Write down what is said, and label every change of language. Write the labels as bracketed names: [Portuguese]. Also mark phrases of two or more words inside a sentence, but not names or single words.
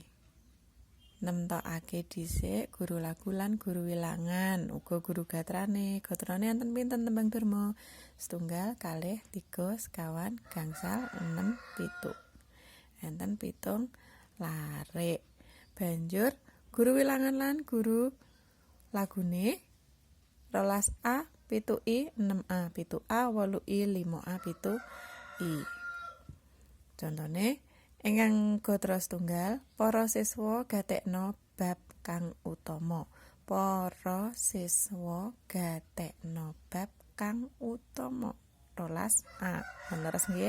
[Javanese] Nemtokake dhisik guru lagu lan guru wilangan, uga guru gatrane. Gatrane enten pinten tembang durma? 1, 2, 3, 4, gangsal, 6, 7. Enten 7 larik. Banjur guru wilangan lan guru lagune 12A, 7I, 6A, 7A, 8I, 5A, 7I. Contone ingkang gatra setunggal, para siswa gatekno bab kang utama. Para siswa gatekno bab kang utama. 12A. Leres nggih.